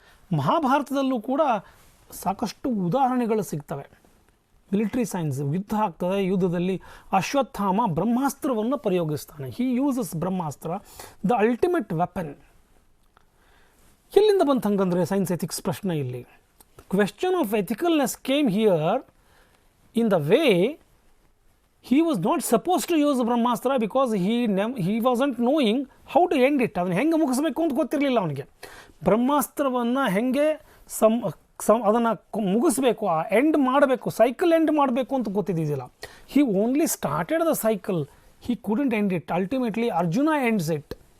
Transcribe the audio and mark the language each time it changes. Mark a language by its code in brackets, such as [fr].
[kn] ಮಹಾಭಾರತದಲ್ಲೂ ಕೂಡ ಸಾಕಷ್ಟು ಉದಾಹರಣೆಗಳು ಸಿಗ್ತವೆ. ಮಿಲಿಟ್ರಿ ಸೈನ್ಸ್, ಯುದ್ಧ ಆಗ್ತದೆ. ಯುದ್ಧದಲ್ಲಿ ಅಶ್ವತ್ಥಾಮ ಬ್ರಹ್ಮಾಸ್ತ್ರವನ್ನು ಪ್ರಯೋಗಿಸ್ತಾನೆ. [en] He uses Brahmastra, the ultimate weapon. [kn] ಎಲ್ಲಿಂದ ಬಂತು ಹಂಗಂದರೆ ಸೈನ್ಸ್ ಎಥಿಕ್ಸ್ ಪ್ರಶ್ನೆ ಇಲ್ಲಿ? [en] Question of ethicalness came here in the way he was not supposed to use Brahmastra because he wasn't knowing how to end it. [kn] ಅದನ್ನು ಹೆಂಗೆ ಮುಗಿಸ್ಬೇಕು ಅಂತ ಗೊತ್ತಿರಲಿಲ್ಲ ಅವನಿಗೆ. ಬ್ರಹ್ಮಾಸ್ತ್ರವನ್ನು ಹೆಂಗೆ ಅದನ್ನು ಮುಗಿಸ್ಬೇಕು, ಎಂಡ್ ಮಾಡಬೇಕು, ಸೈಕಲ್ ಎಂಡ್ ಮಾಡಬೇಕು ಅಂತ ಗೊತ್ತಿದ್ದಿಲ್ಲ. [en] He only started the cycle, he couldn't end it. Ultimately Arjuna ends it.